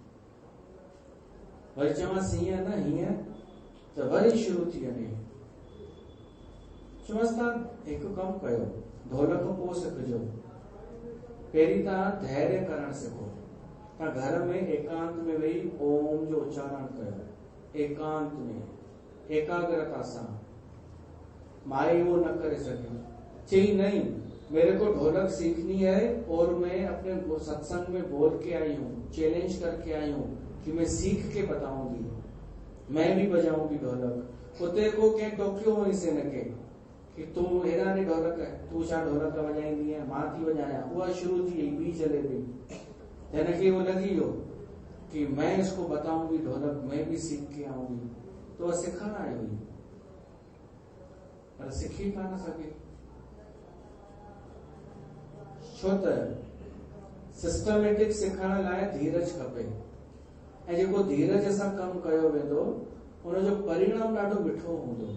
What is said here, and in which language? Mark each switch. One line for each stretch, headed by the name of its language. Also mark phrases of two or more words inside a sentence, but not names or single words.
Sindhi: वरी चवांसि हीअं न हीअं, त वरी शुरू थी वञे। चवांसि तव्हां हिकु कमु कयो, ढोलक पोइ सिखिजो, पहिरीं तव्हां धैर्य करणु सिखो। तव्हां घर में एकांत में वेही ओम जो उच्चारण कयो, एकांत में एकाग्रता सां। माई वो न करे सकी,
Hindi: चई नहीं मेरे को ढोलक सीखनी है और मैं अपने सत्संग में बोल के आई हूँ, चैलेंज करके आई हूँ कि मैं सीख के बताऊंगी, मैं भी बजाऊंगी ढोलक।
Sindhi: उते को कंहिं टोकियो हुई से न कि तूं हेॾा ने ढोलक, तूं छा ढोलक वॼाईंदी आहे, मां थी वॼायां। उहा शुरू थी वई ॿी जलेबी। हिनखे वो लगी वियो कि
Hindi: मैं इसको बताऊंगी ढोलक, मैं भी सीख के आऊंगी। तो वह
Sindhi: सिखण आई हुई, पर सिखी कान सघी। छो त सिस्टमेटिक सिखण लाइ धीरज खपे, ऐं जेको धीरज सां कमु कयो वेंदो उनजो परिणाम ॾाढो मिठो हूंदो।